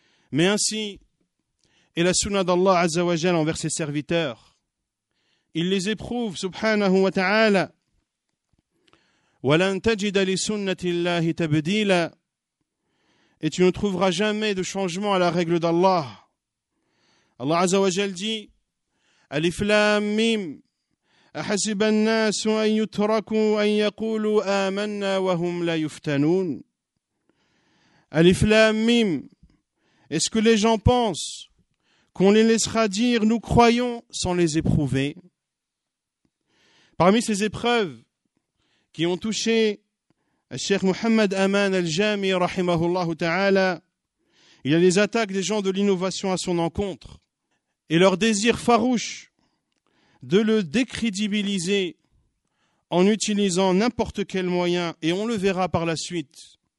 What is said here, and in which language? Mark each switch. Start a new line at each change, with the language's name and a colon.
French: Mais ainsi est la sunna d'Allah Azza wa Jal envers ses serviteurs. Il les éprouve,
Arabic: subhanahu wa ta'ala. وَلَن تَجِدَ لِسُنَّةِ اللَّهِ تَبْدِيلًا.
French: Et tu ne trouveras jamais de changement à la règle d'Allah.
Arabic: Allah Azza wa Jal
French: dit:
Arabic: أَلِفْ لَام مِيم أحسب الناس أن يتركوا أن يقولوا آمنا وهم لا يفتنون. ألف لام ميم.
French: Est-ce que les gens pensent qu'on les laissera dire nous croyons sans les éprouver? Parmi ces épreuves qui ont touché Cheikh Mohammed Aman al-Jami rahimahullah ta'ala, il y a les attaques des gens de l'innovation à son encontre et leur désir farouche de le décrédibiliser en utilisant n'importe quel moyen, et on le verra par la suite.